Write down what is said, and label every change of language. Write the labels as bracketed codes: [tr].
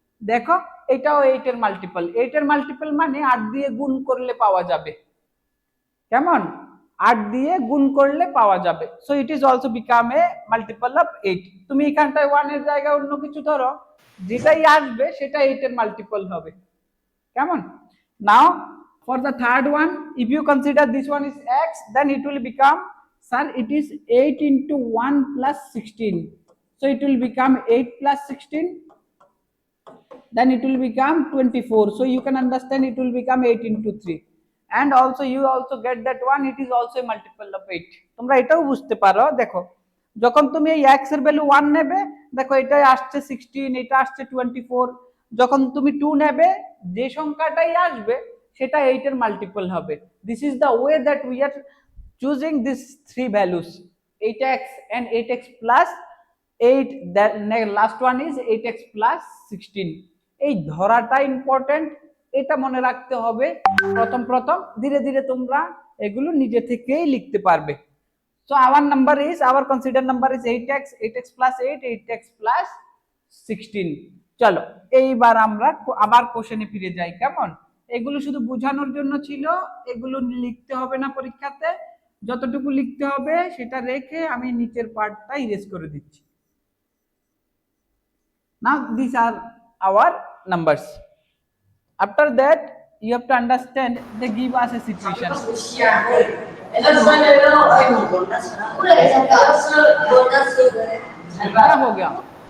[bn] দেখো এটাও 8 এর মাল্টিপল, 8 এর মাল্টিপল মানে 8 দিয়ে গুণ করলে পাওয়া যাবে। কেমন, 8 দিয়ে গুণ করলে পাওয়া যাবে, so it is also become a multiple of 8। তুমি এখানটায় 1 এর জায়গায় অন্য কিছু ধরো, যেটাই আসবে সেটা 8 এর মাল্টিপল হবে। [en] কেমন, now for the third one, if you consider this one is x, then it will become sir it is 8 into 1 plus 16, so it will become 8 plus 16, then it will become 24, so you can understand it will become 8 into 3, and also you also get that one, it is also a multiple of 8। [bn] তোমরা এটাও বুঝতে পারো, দেখো যখন তুমি এই x এর value 1 নেবে, দেখো এটা আসছে 16, এটা আসছে 24, যখন তুমি 2 নেবে যে সংখ্যাটাই আসবে সেটা 8 এর মাল্টিপল হবে। [en] This is the way that we are choosing this three values, 8x and 8x plus 8, that last one is 8x plus 16। [bn] এই ধরাটা ইম্পর্টেন্ট, এটা মনে রাখতে হবে প্রথম প্রথম, ধীরে ধীরে তোমরা এগুলো নিজে থেকেই লিখতে পারবে। [en] So our number is, our considered number is 8x, 8x plus 8, 8x plus 16। [bn] চলো এইবার আমরা আবার কোশ্চেনে ফিরে যাই। কেমন, এগুলো শুধু বোঝানোর জন্য ছিল, এগুলো লিখতে হবে না পরীক্ষাতে, যতটুকু লিখতে হবে সেটা রেখে আমি নিচের পার্টটা ইরেজ করে দিচ্ছি। [en] Now these are our numbers. After that you have to understand, they give us a situation. [hi] क्या हो गया,